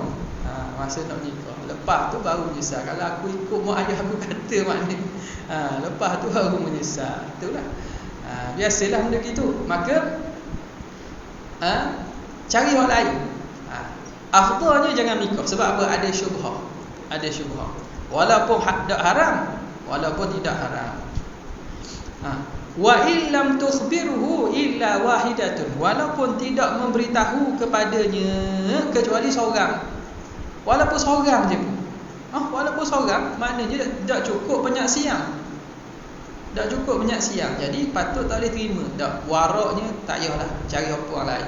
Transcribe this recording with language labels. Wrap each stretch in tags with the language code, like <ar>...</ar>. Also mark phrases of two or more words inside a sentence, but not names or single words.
<ms>Masa nak nikah, lepas tu baru menyesal. Kalau aku ikut mak ayah aku kata maknanya, lepas tu baru menyesal. Itulah. Biasalah benda gitu. Maka cari hak lain. Afdalnya jangan nikah. Sebab apa? Ada syubhah. Walaupun tak haram, walaupun tidak haram.</ms> <ar>وإلا لم تخبره إلا واحدة,</ar> <ms>walaupun tidak memberitahu kepadanya kecuali seorang. Walaupun seorang je pun. Walaupun seorang, maknanya tak cukup penyaksian. Tak cukup penyaksian. Jadi patut tak boleh terima. Tak, waraknya tak payahlah, cari orang lain.</ms>